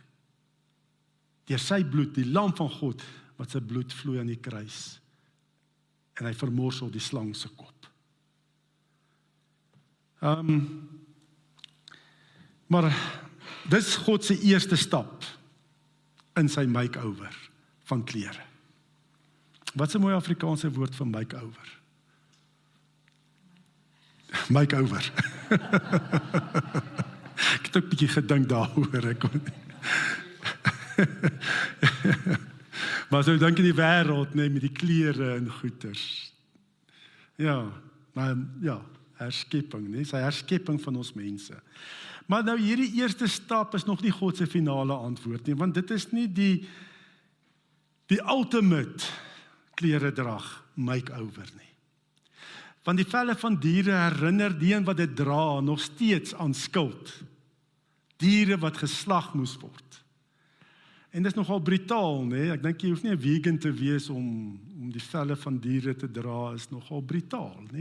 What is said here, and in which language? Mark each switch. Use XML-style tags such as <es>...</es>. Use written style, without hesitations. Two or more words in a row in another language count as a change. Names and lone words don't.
<af>Deur sy bloed, die lam van God, wat sy bloed vloei aan die kruis, en hy vermorsel die slang se kop. Maar dis God se eerste stap in sy make-over van klere. Wat is 'n mooi Afrikaanse woord vir make-over? Make-over. Ek het ook 'n bietjie gedink daaroor. Maar so dink in die wêreld, nee, met die klere en goeders. Ja, maar ja, herskepping, nee, sy herskepping van ons mense. Maar nou hierdie eerste stap is nog nie God se finale antwoord nie, want dit is nie die ultimate kleredrag make-over nie. Want die velle van diere herinner die een wat dit dra nog steeds aan skuld. Diere wat geslag moes word. En dit is nogal brutaal, nee? Ek dink jy hoef nie 'n vegan te wees om die velle van diere te dra, is nogal brutaal, nee?</af>